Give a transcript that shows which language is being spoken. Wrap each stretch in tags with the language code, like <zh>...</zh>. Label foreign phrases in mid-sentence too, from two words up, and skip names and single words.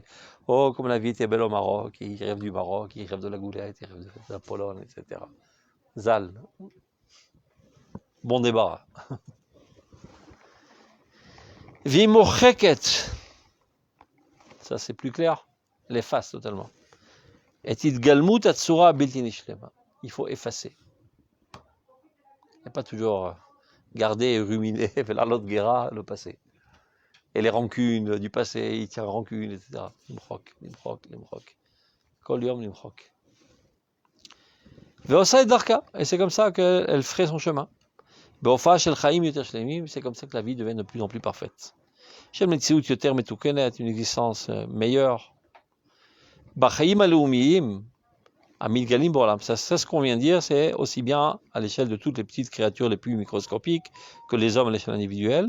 <fr>Oh, comme la vie était belle au Maroc, ils rêvent du Maroc, ils rêvent de la goulette, ils rêvent de la Pologne, etc. Zal. Bon débarras.</fr> <he>ומוחקת.</he> <fr>Ça c'est plus clair, l'efface totalement.</fr> <he>את התגלמות העצורה בלתי נשלמה.</he> <fr>Il faut effacer. Il n'y a pas toujours garder et ruminer, faire l'autre guerre, le passé. Et les rancunes du passé, il tient rancune, etc.</fr> <he>למחוק. כל יום למחוק. ועושה את דרכה.</he> <fr>Et c'est comme ça qu'elle ferait son chemin.</fr> <he>באופן של חיים יותר שלמים.</he> <fr>C'est comme ça que la vie devient de plus en plus parfaite.</fr> <he>שם מציאות יותר מתוקנת,</he> <fr>une existence meilleure.</fr> <he>בחיים הלאומיים, המתגלגלים בעולם.</he> <fr>Ça, ce qu'on vient de dire, c'est aussi bien à l'échelle de toutes les petites créatures les plus microscopiques que les hommes à l'échelle individuelle.</fr>